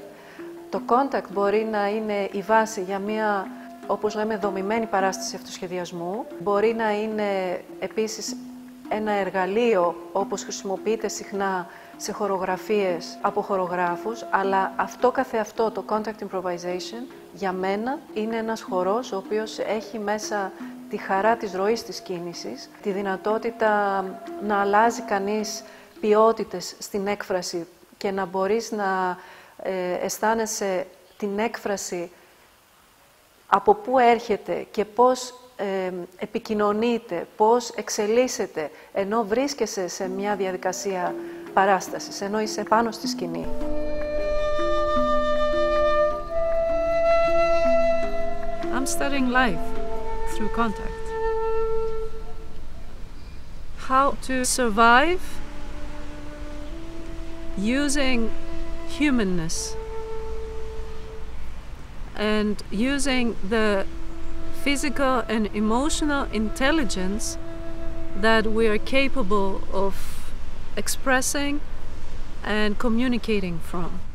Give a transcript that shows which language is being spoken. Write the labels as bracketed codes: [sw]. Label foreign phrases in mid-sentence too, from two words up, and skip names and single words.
[el] Το contact μπορεί να είναι η βάση για μια, όπως λέμε, δομημένη παράσταση αυτοσχεδιασμού. Μπορεί να είναι επίσης ένα εργαλείο, όπως χρησιμοποιείται συχνά σε χορογραφίες από χορογράφους, αλλά αυτό καθεαυτό, το [en] contact improvisation, [el] για μένα είναι ένας χορός ο οποίος έχει μέσα τη χαρά της ροής της κίνησης, τη δυνατότητα να αλλάζει κανείς ποιότητες στην έκφραση και να μπορείς να αισθάνεσαι την έκφραση από πού έρχεται και πώς επικοινωνείτε, πώς εξελίσσεται, ενώ βρίσκεσαι σε μια διαδικασία παράστασης, ενώ είσαι πάνω στη σκηνή. [en] I'm studying life through contact. How to survive using humanness and using the physical and emotional intelligence that we are capable of expressing and communicating from.